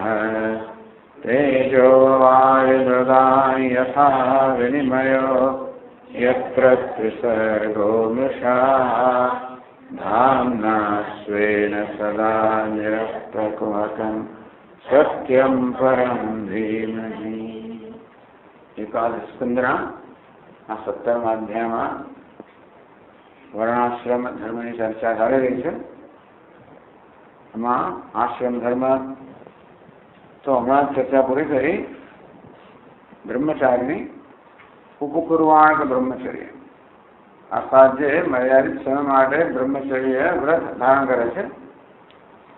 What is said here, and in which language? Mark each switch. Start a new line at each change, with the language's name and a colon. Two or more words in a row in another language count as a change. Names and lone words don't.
Sanskrit: तेजो वायुर्दां यथा विनिमयो यत्र त्रिसर्गो मृषा धाम्ना स्वेन सदा निरस्तकुहकं सत्यं परं धीमहि।
Gujarati: एकादशस्कंदना આ 17મા અધ્યાયમાં વર્ણાશ્રમ ધર્મની ચર્ચા ચાલી રહી છે. એમાં આશ્રમ ધર્મ તો હમણાં ચર્ચા પૂરી કરી. બ્રહ્મચારીની ઉપકુર્વાણ બ્રહ્મચર્ય આ સાધ્ય મર્યાદિત સમય માટે બ્રહ્મચર્ય વ્રત ધારણ કરે છે.